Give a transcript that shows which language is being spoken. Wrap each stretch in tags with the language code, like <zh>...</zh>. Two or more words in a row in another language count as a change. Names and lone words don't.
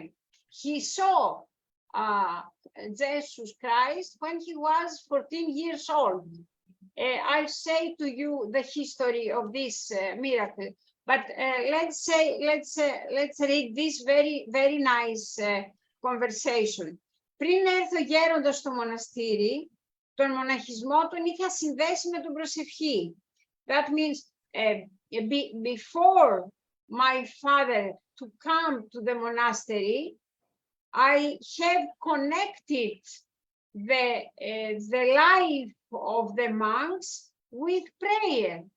<en>He saw Jesus Christ when he was 14 years old. I'll say to you the history of this miracle, but let's read this very nice conversation.</en> <el>Πριν έρθω γέροντας στο μοναστήρι, τον μοναχισμό τον είχα συνδέσει με την προσευχή.</el> <en>That means before my father to come to the monastery, I have connected the life of the monks with prayer.</en>